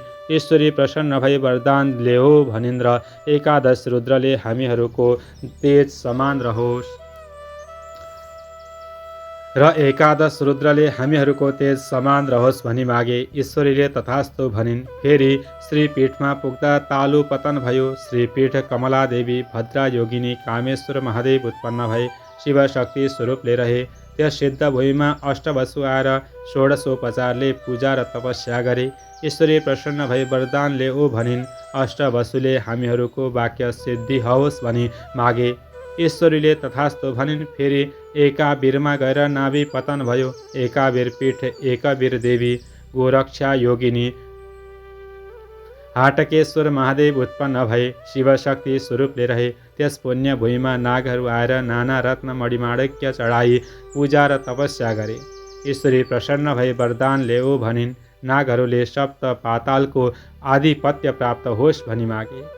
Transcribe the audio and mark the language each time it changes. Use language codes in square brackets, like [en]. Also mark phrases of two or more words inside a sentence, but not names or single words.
[ne] ईश्वरी प्रसन्न भई वरदान ल्याऊ भनिन्द्र 11 रुद्रले हामीहरूको तेज समान रहोस् र 11 रुद्रले हामीहरूको तेज समान रहोस् भनी मागे। ईश्वरीले तथास्तु भनिन्। फेरि श्रीपीठमा पुग्दा तालु पतन भयो। श्रीपीठ कमलादेवी भद्रा योगिनी कामेश्वर महादेव उत्पन्न भए शिवशक्ति स्वरूपले रहे। त्यस सिद्ध भूमिमा अष्टवसु आएर 16उपचारले पूजा र तपस्या गरे। ईश्वरी प्रसन्न भई वरदानले ओ भनिन्। अष्टवसुले हामीहरूको वाक्य सिद्धि होस् भनी मागे। ईश्वरीले तथास्तु भनिन्। फेरि एकाबीरमा गएर नाभि पतन भयो। एकाबीर पीठ एकबीर देवी गोरक्षा योगिनी हाटकेश्वर महादेव उत्पन्न भए शिवशक्ति स्वरूपले रहे। त्यस पुण्य भूमिमा नागहरू आएर नाना रत्न मणिमाणिक्य चढाई पूजा र तपस्या गरे। ईश्वरी प्रसन्न भई वरदान ल्याऊ भनिन्। नागहरूले सप्त पातालको आधिपत्य प्राप्त होस् भनी मागे।